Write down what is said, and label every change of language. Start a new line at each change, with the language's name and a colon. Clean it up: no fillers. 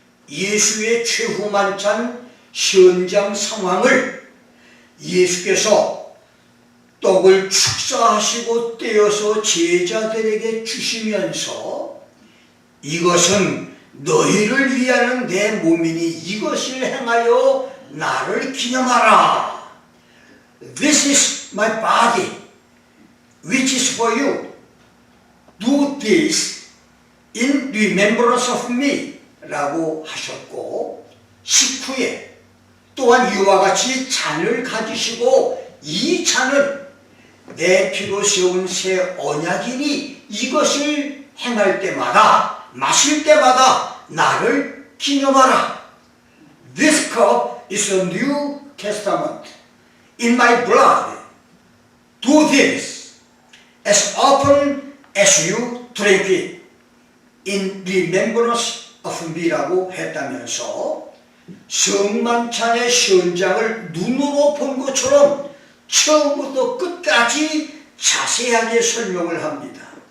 Korean: 예수의 최후 만찬 현장 상황을 예수께서 떡을 축사하시고 떼어서 제자들에게 주시면서 이것은 너희를 위하는 내 몸이니 이것을 행하여 나를 기념하라.
English: This is my body which is for you. Do this in remembrance of me
Korean: 라고 하셨고, 식후에 또한 이와 같이 잔을 가지시고 이 잔은 내 피로 세운 새 언약이니 이것을 행할 때마다 마실 때마다 나를 기념하라.
English: This cup is a new testament in my blood. Do this as often as you drink it in remembrance of me
Korean: 라고 했다면서 성만찬의 현장을 눈으로 본 것처럼 처음부터 끝까지 자세하게 설명을 합니다.